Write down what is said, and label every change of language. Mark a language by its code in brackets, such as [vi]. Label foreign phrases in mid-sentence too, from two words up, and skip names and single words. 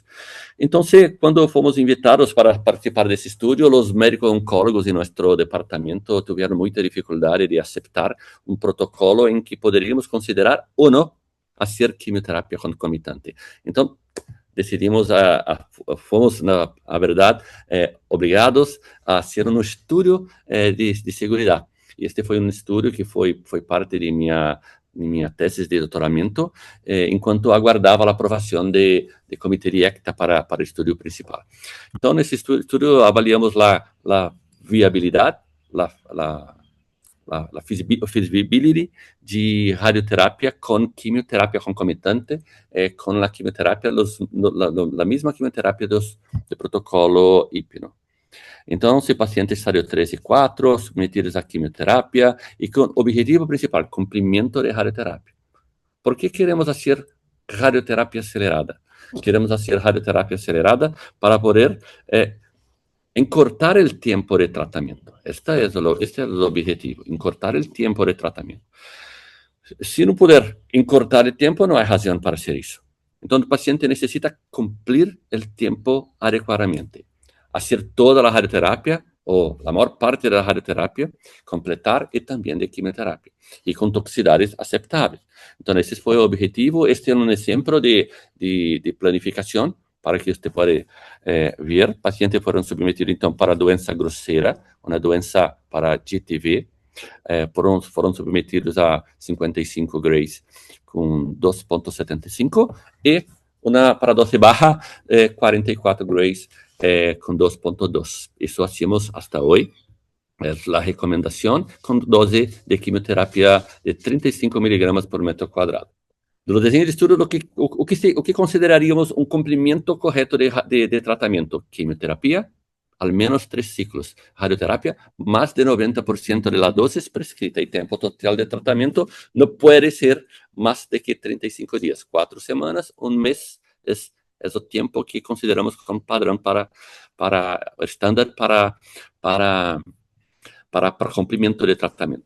[es] Entonces, cuando fuimos invitados para participar de ese estudio, los médicos oncólogos de nuestro departamento tuvieron mucha dificultad de aceptar un protocolo en que podríamos considerar o no hacer quimioterapia concomitante. Entonces, decidimos, [pt] fomos, na verdade, obrigados a hacer um estudo de segurança. E este foi um estudo que foi parte de minha tese de doutoramento, enquanto aguardava a aprovação de comitê de ECTA para o estudo principal. Então, nesse estudo avaliamos a viabilidade, a feasibility de radioterapia [es] con quimioterapia concomitante, con la quimioterapia, la misma quimioterapia de protocolo hipno. Entonces, pacientes estadio 3 y 4, sometidos a quimioterapia y con objetivo principal, cumplimiento de radioterapia. ¿Por qué queremos hacer radioterapia acelerada? Queremos hacer radioterapia acelerada para poder encurtar el tiempo de tratamiento. Este es el objetivo, encurtar el tiempo de tratamiento. Si no puder encurtar el tiempo, no hay razón para hacer eso. Entonces, el paciente necesita cumplir el tiempo adecuadamente. Hacer toda la radioterapia, o la mayor parte de la radioterapia, completar y también de quimioterapia, y con toxicidades aceptables. Entonces, ese fue el objetivo. Este es un ejemplo de planificación para que usted pueda ver. Pacientes fueron sometidos, [pt] então, para doença grosseira, uma doença para GTV, foram submetidos a 55 grays com 2.75 e para dose baja, 44 grays com 2.2. [es] Isso hacemos hasta hoy. Es la recomendación con dose de quimioterapia de 35 miligramas por metro cuadrado. De los diseños de estudio, o que consideraríamos un cumplimiento correcto de tratamiento: quimioterapia, al menos 3 ciclos; radioterapia, más de 90% de la dosis prescrita; y tiempo total de tratamiento no puede ser más de que 35 días, 4 semanas, un mes es el tiempo que consideramos como padrón estándar para cumplimiento de tratamiento.